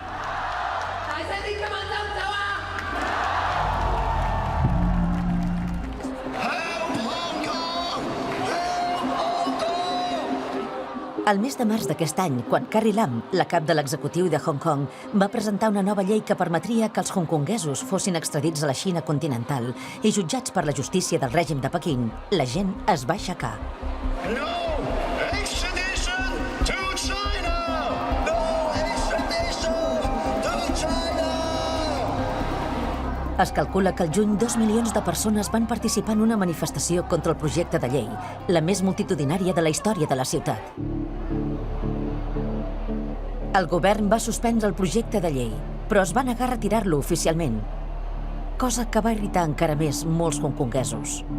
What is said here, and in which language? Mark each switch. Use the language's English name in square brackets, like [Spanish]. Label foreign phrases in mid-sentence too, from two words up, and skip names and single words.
[Catalan] Al mes de març d'aquest any, quan Carrie Lam, la cap de l'executiu de Hong Kong, va presentar una nova llei que permetria que els hongkonguesos fossin extradits a la Xina continental i jutjats per la justícia del règim de Pequín, la gent es va aixecar. [English] No extradition to China! No extradition to China! [Catalan] Es calcula que al juny 2 milions de persones van participar en una manifestació contra el projecte de llei, la més multitudinària de la història de la ciutat. El govern va suspendre el projecte de llei, però es va negar a retirar-lo oficialment, cosa que va irritar encara més molts hongkonguesos.